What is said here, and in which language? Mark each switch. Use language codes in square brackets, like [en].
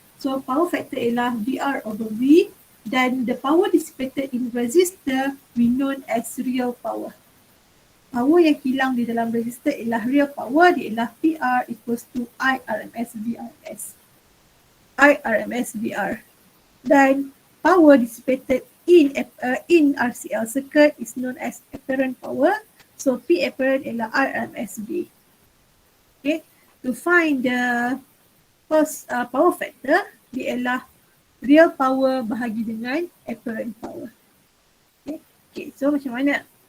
[en] So power factor ialah VR over V dan the power dissipated in resistor we known as real power. [ms] power yang hilang di dalam resistor ialah real power, dia ialah PR equals to IRMS VRS. IRMS VR. [en] Dan power dissipated in RCL circuit is known as apparent power. [ms] So P apparent ialah IRMS V. Okay. To find the power factor, dia ialah real power bahagi dengan apparent power. Okay, so macam mana?